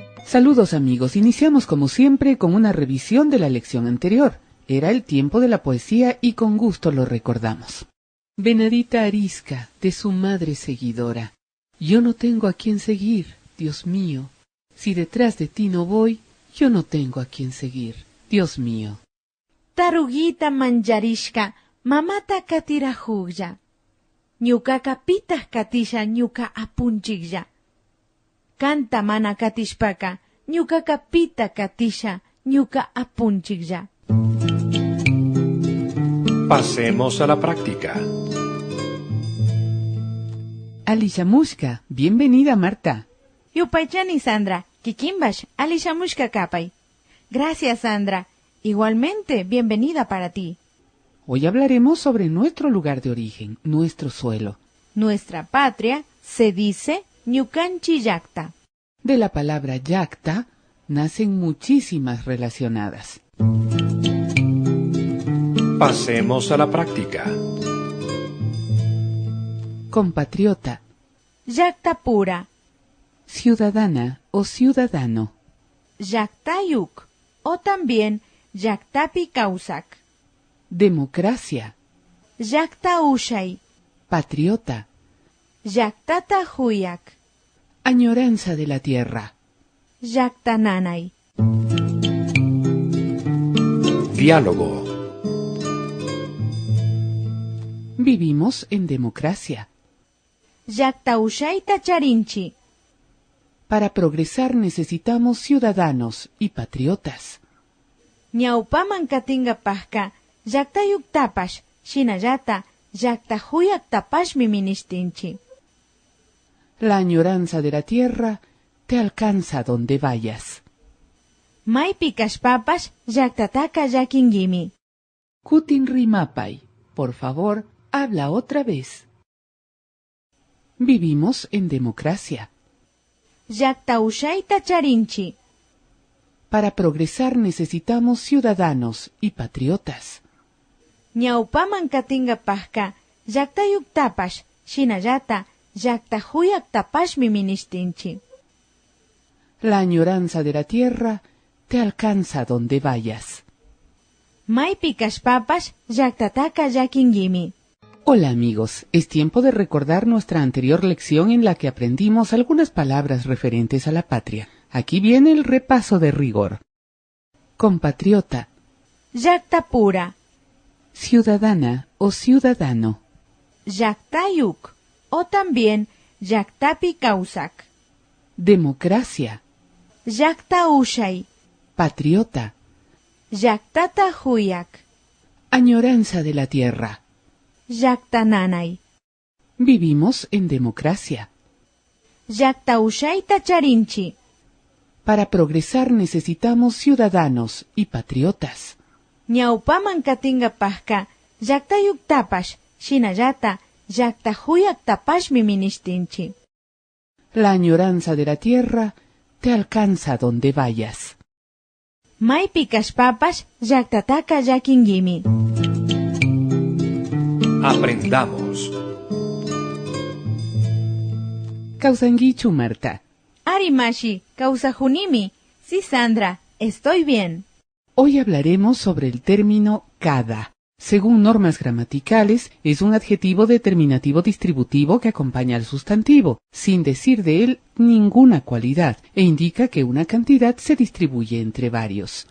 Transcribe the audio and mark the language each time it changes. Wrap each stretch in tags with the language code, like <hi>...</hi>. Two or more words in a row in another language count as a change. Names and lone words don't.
<es>Saludos amigos, iniciamos como siempre con una revisión de la lección anterior. Era el tiempo de la poesía y con gusto lo recordamos. Venadita arisca de su madre seguidora. Yo no tengo a quien seguir, Dios mío. Si detrás de ti no voy, yo no tengo a quien seguir, Dios mío.</es> <qu>Taruguita manjarishka, mamata katirahuglla. Ñukaqa pitaq katisha ñuka apunchiklla. Kanta mana katishpaka, ñukaqa pita katisha ñuka apunchiklla.</qu> <es>Pasemos a la práctica.</es> <qu>Alishamushka, bienvenida Marta. Yupaychani Sandra, kikimbash, alishamushka kapay.</qu> <es>Gracias Sandra, igualmente bienvenida para ti. Hoy hablaremos sobre nuestro lugar de origen, nuestro suelo. Nuestra patria se dice</es> <qu>ñukanchi llaqta.</qu> <es>De la palabra llaqta nacen muchísimas relacionadas. Pasemos a la práctica. Compatriota,</es> <qu>Llaqta pura,</qu> <es>ciudadana o ciudadano.</es> <qu>llaqtayuk</qu> <es>o también</es> <qu>llaqtapi kawsak.</qu> <es>Democracia,</es> <qu>Llaqta ushay,</qu> <es>patriota,</es> <qu>llaqtata huyak,</qu> <es>añoranza de la tierra.</es> <qu>llaqta nanay.</qu> <es>Diálogo. Vivimos en democracia.</es> <qu>Llaqta ushayta charinchi.</qu> <es>Para progresar necesitamos ciudadanos y patriotas.</es> <qu>Ñawpaman katingapajka llaqtayuktapash, shinallata llaqta huyaktapashmi ministinchi.</qu> <es>La añoranza de la tierra te alcanza donde vayas.</es> <qu>Maypi kashpapash llaqtataka llakingimi. Kutin rimapay,</qu> <es>por favor, habla otra vez. Vivimos en democracia.</es> <qu>Llaqta ushayta charinchi.</qu> <es>Para progresar necesitamos ciudadanos y patriotas.</es> <qu>Ñawpaman katingapajka llaqtayuktapash, shinallata llaqta huyaktapashmi ministinchi.</qu> <es>La añoranza de la tierra te alcanza donde vayas.</es> <qu>Maypi kashpapash llaqtataka llakingimi.</qu> <es>Hola amigos, es tiempo de recordar nuestra anterior lección en la que aprendimos algunas palabras referentes a la patria. Aquí viene el repaso de rigor. Compatriota,</es> <qu>Llaqta pura,</qu> <es>ciudadana o ciudadano.</es> <qu>llaqtayuk</qu> <es>o también</es> <qu>llaqtapi kawsak.</qu> <es>Democracia,</es> <qu>Llaqta ushay,</qu> <es>patriota,</es> <qu>llaqtata huyak,</qu> <es>añoranza de la tierra.</es> <qu>llaqta nanay.</qu> <es>Vivimos en democracia.</es> <qu>Llaqta ushayta charinchi.</qu> <es>Para progresar necesitamos ciudadanos y patriotas.</es> <qu>Ñawpaman katingapajka llaqtayuktapash, shinallata llaqta huyaktapashmi ministinchi.</qu> <es>La añoranza de la tierra te alcanza donde vayas.</es> <qu>Maypi kashpapash llaqtataka llakingimi.</qu> <es>Aprendamos.</es> <qu>Kawsankichu Marta. Arimashi, kausajunimi.</qu> <es>Sí, Sandra, estoy bien. Hoy hablaremos sobre el término cada. Según normas gramaticales, es un adjetivo determinativo distributivo que acompaña al sustantivo, sin decir de él ninguna cualidad, e indica que una cantidad se distribuye entre varios.</es>